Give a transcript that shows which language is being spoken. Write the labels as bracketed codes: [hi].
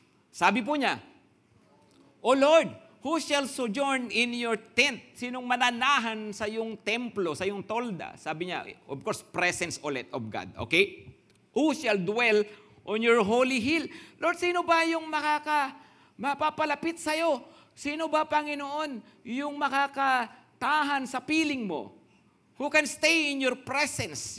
[tl] Sabi po niya, [en] O Lord, who shall sojourn in your tent? [tl] Sinong mananahan sa iyong templo, sa iyong tolda? Sabi niya, [en] of course, presence ulit of God. Okay? Who shall dwell on your holy hill? [tl] Lord, sino ba yung mapapalapit sa iyo? Sino ba, Panginoon, yung makakatahan sa piling mo? [en] Who can stay in your presence?